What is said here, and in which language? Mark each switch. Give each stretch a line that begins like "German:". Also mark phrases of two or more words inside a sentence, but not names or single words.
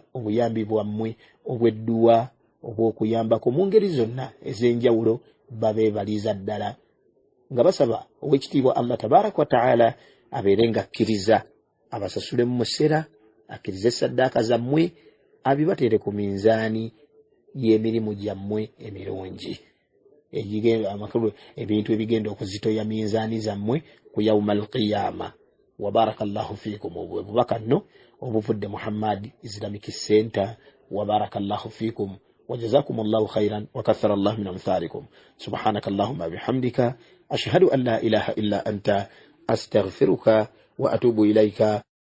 Ganda: obuyambi bwammwe obw'edduwa obw'okuyambako mu ngeri zonna ez'enjawulo, babeebaliza ddala nga basaba ow'ekitiibwa
Arabic: الله تبارك وتعالى
Ganda: abeere nga akkiriza abasasule mu musera, akkirize saddaaka zammwe, abibateere ku minzaani y'emirimu gyammwe emirungi, ebintu ebigenda okuzitoya minzaani zammwe ku
Arabic: يوم القيامة. وبارك الله فيكم.
Ganda: Obubaka nno obuvudde Muhammad Islamic Center.
Arabic: وبارك الله فيكم وجزاكم الله خيرا وكثر الله من أمثالكم. سبحانك اللهم وبحمدك أشهد أن لا إله إلا أنت أستغفرك وأتوب إليك.